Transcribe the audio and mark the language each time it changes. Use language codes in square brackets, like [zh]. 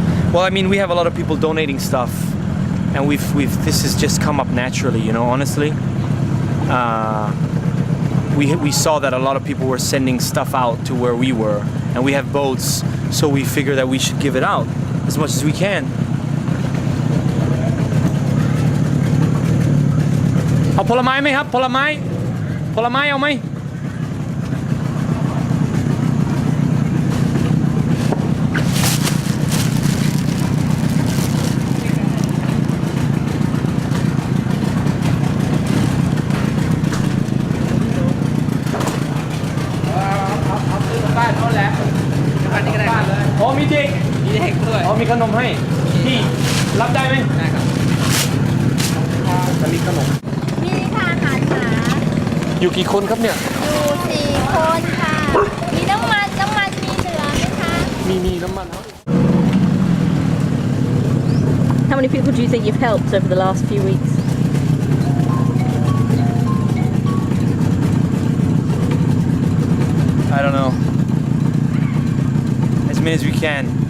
[en] Well, I mean, we have a lot of people donating stuff, and this has just come up naturally, you know. Honestly, we saw that a lot of people were sending stuff out to where we were, and we have boats, so we figure that we should give it out as much as we can. [th] เอาผลไม้ไหมครับผลไม้เอาไหม อ๋อมีเด็กด้วยอ๋อมีขนมให้พี่รับได้ไหมได้ครับจะมีขนม มีค่ะอาหารหมา อยู่กี่คนครับเนี่ย อยู่4 คนค่ะมีน้ำมันมีเหลือไหมคะ มีน้ำมันครับ [en] How many people do you think you've helped over the last few weeks? I don't know. As many as we can.